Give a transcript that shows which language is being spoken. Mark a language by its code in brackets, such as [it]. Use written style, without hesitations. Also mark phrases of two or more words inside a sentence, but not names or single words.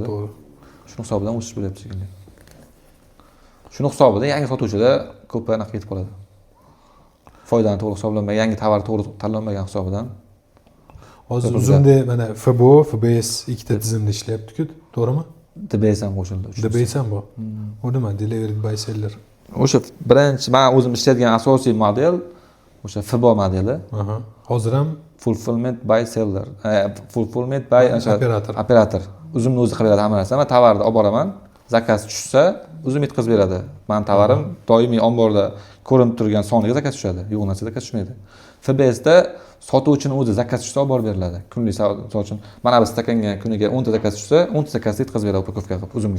[uz] Shuning hisobidan o'sish bo'lyapti shekilli. Shuning hisobidan yangi sotuvchilar ko'p anaqa ketib qoladi. Foydani to'g'ri hisoblanmagan, yangi tovar to'g'ri tanlanmagan hisobidan. Hozir uzumda mana FBO, FBS ikkita tizimda ishlayapti-ku, to'g'rimi? DBS ham qo'shildi. DBS ham bor. U nima? [en] Delivered by seller. [uz] O'sha birinchi men o'zim ishlaydigan asosiy model o'sha FBO modeli. Hozir ham [en] fulfillment by seller. Fulfillment by operator. [uz] Uzumni o'zi qilib beradi hamma narsa. Men tovarni olib boraman, zakaz tushsa, o'zim yetkazib beradi. Men tovarim doimiy omborda ko'rinib turgan soniga zakaz tushadi. Yo'q narsa zakaz tushmaydi. FBSda sotuvchining o'zi zakaz tushsa olib borib beriladi. Kunlik misol uchun mana bir stakanga kuniga 10 ta zakaz tushsa, 10 ta zakazni yetkazib beradi upakovka qilib uzumga.